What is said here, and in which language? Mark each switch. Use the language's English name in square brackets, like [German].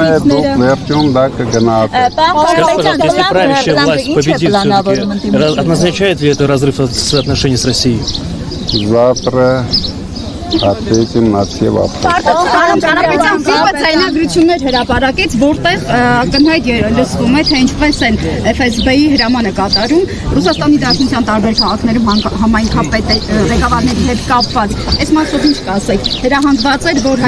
[Armenian] Դուք վերջում դա կգնահատեք։ [Russian] Если правящая власть победит, все-таки означает ли это разрыв отношений с Россией? Завтра ответим на все вопросы. [Armenian] Կարապետյան ծիպը ձայնագրություններ հրապարակեց, որտեղ ակնհայտ լսվում է, թե ինչպես են FSB-ի հրամանը կատարում Ռուսաստանի Դաշնության տարբեր քաղաքներում համայնքապետ ղեկավարների հետ կապված։ Այս մասով ինչ կասեք։ Հրահանգված էր, որ